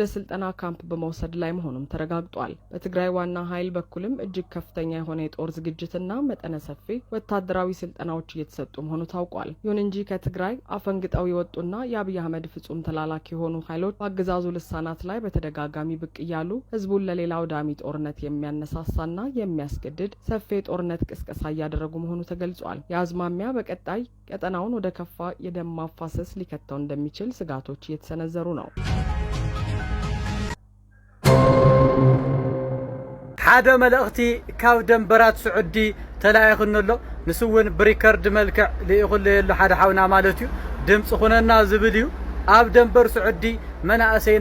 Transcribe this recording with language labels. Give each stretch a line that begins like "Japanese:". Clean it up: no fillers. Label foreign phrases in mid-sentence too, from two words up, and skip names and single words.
Amharic: ስልጠና ካምፕ በመውሰድ ላይ መሆኑም ተረጋግጧል። በትግራይ ዋና ኃይል በኩልም እጅግ ከፍተኛ የሆነ የጦር ዝግጅትና መጠነ ሰፊ ወታደራዊ ስልጠናዎች እየተሰጡ መሆኑ ታውቋል። ይሁን እንጂ ከትግራይ አፈንግጠው የወጡና የአብይ አህመድ ፍጹም ተላላኪ የሆኑ ኃይሎች በአገዛዙ ልሳናት ላይ በተደጋጋሚ ብቅ እያሉ ህዝቡን ለሌላ አውዳሚ ጦርነት የሚያነሳሳና የሚያስገድድ ሰፊ የጦርነት ቅስቀሳ እያደረጉ መሆኑ ተገልጿል። የአዝማሚያ በቀጣይ ቀጠናውን ወደ ከፋ የደም ማፋሰስ ሊከተው እንደሚችል ስጋቶች እየተሰነዘሩ ነው።
Tigrinya: ሓደ መልእኽቲ ካብ ደንበራት ስዑዲ ተላኢኽነሎ ንስውን ብሪከርድ መልክዕ ልኢኹለየሉ ሓደ ሓውና ማለት እዩ ድምፂ ኹነና ዝብል እዩ። ኣብ ደንበር ስዑዲ መናእሰይና